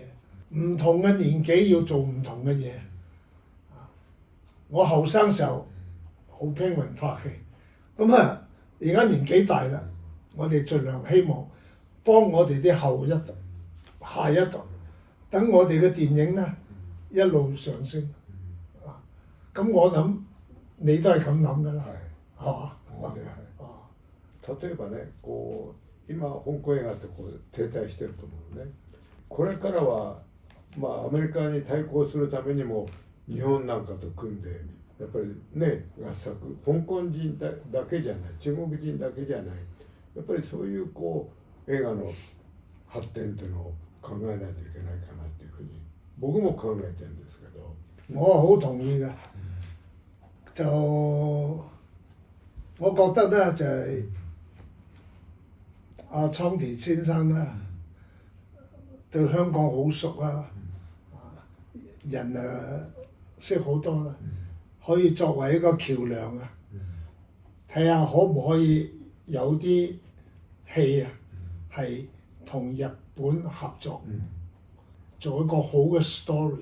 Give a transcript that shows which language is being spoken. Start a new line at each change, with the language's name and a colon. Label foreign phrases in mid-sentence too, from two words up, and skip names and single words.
Cantonese: 唔同嘅年紀要做唔同嘅嘢。我後生時候好拼命拍戲，咁啊而家年紀大啦，我哋盡量希望幫我哋啲後一代、下一代，等我哋嘅電影呢一路上升。咁我諗你都係咁諗㗎啦，係嘛？
Japanese: 例えばね、こう今香港映画ってこう停滞してると思うね。これからはアメリカに対抗するためにも日本なんかと組んでやっぱりね合作、香港人だけじゃない、中国人だけじゃない、やっぱりそういうこう映画の発展っていうのを考えないといけないかなっていうふうに僕も考えてるんですけど。
Cantonese: 我好同意㗎，就我覺得呢，就係阿倉田先生呢對香港好熟啊， 人識好多啦，可以作為一個橋梁啊，睇下可唔可以有啲戲啊係同日本合作，做一個好嘅 story。